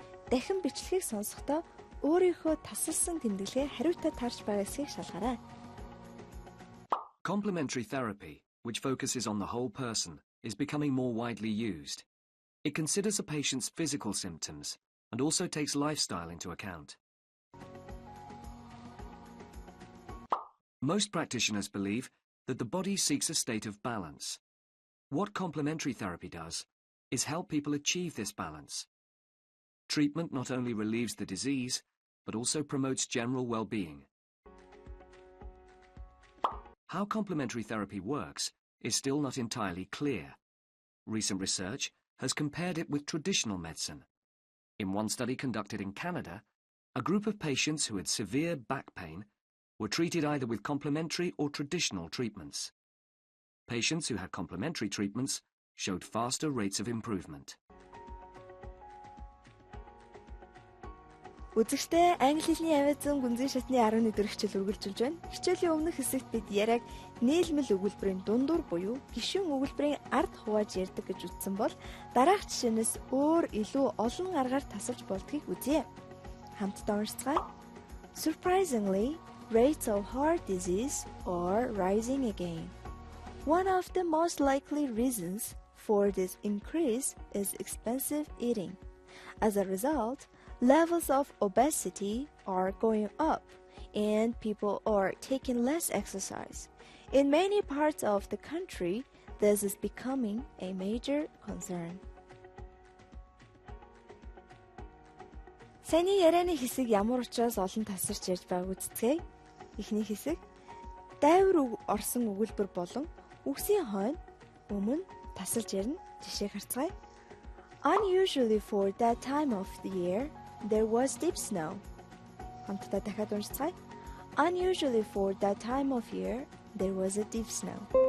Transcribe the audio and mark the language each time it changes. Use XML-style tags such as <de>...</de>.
<mn>Дахин бичлэгийг сонсохдоо өөрийнхөө тасалсан тэмдэглэгээ хариутай таарч байгаа эсэхийг шалгаарай.</mn> <en>Complementary therapy, which focuses on the whole person, is becoming more widely used. It considers a patient's physical symptoms and also takes lifestyle into account. Most practitioners believe that the body seeks a state of balance. What complementary therapy does is help people achieve this balance. Treatment not only relieves the disease, but also promotes general well-being. How complementary therapy works is still not entirely clear. Recent research has compared it with traditional medicine. In one study conducted in Canada, a group of patients who had severe back pain were treated either with complementary or traditional treatments. Patients who had complementary treatments showed faster rates of improvement.</en> <mn>Үзэгчдээ англи хэлний авиазын гүнзгий шатны 11 дэх хичээл үргэлжилж байна. Хичээлийн өмнөх хэсэгт бид яриаг нийлмэл өгүүлбэрийн дундуур буюу гишүүн өгүүлбэрийн ард хувааж ярьдаг гэж үзсэн бол дараах жишээнээс өөр илүү олон аргаар тасалж болдгийг үзье. хамтдаа уншицгаая.</mn> <en>Surprisingly, rates of heart disease are rising again. One of the most likely reasons for this increase is expensive eating. As a result, levels of obesity are going up and people are taking less exercise. In many parts of the country, this is becoming a major concern.</en> <mn>Саяны ярианы хэсэг ямар учраас олон тасарч ярьж байгааг үздэцгээе. Эхний хэсэг дайвар орсон өгүүлбэр болон үгсийн хойно өмнө тасалж ярина. Жишээг харцгаая.</mn> <en>Unusually for that time of the year, there was deep snow.</en> <mn>Хамтдаа дахиад уншицгаая.</mn> <en>Unusually for that time of year, there was a deep snow.</en>